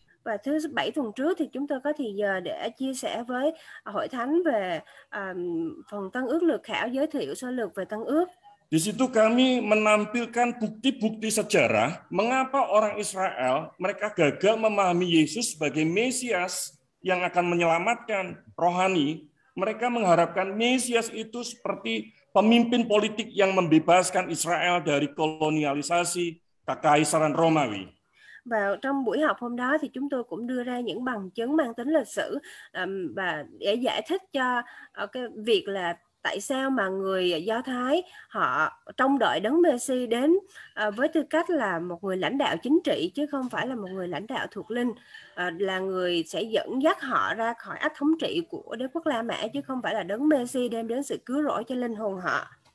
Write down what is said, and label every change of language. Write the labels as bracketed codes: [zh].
[vi] Và thứ 7 tuần trước thì chúng tôi có thì giờ để chia sẻ với hội thánh về phần Tân Ước lược khảo, giới thiệu sơ lược về Tân Ước. [id] Di situ kami menampilkan bukti-bukti sejarah mengapa orang Israel mereka gagal memahami Yesus sebagai Mesias yang akan menyelamatkan rohani. Mereka mengharapkan Mesias itu seperti pemimpin politik yang membebaskan Israel dari kolonialisasi Kekaisaran Romawi. [vi] Và trong buổi học hôm đó thì chúng tôi cũng đưa ra những bằng chứng mang tính lịch sử và để giải thích cho cái việc là tại sao mà người Do Thái họ trông đợi đấng Mê-si đến với tư cách là một người lãnh đạo chính trị chứ không phải là một người lãnh đạo thuộc linh, là người sẽ dẫn dắt họ ra khỏi ách thống trị của đế quốc La Mã chứ không phải là đấng Mê-si đem đến sự cứu rỗi cho linh hồn họ.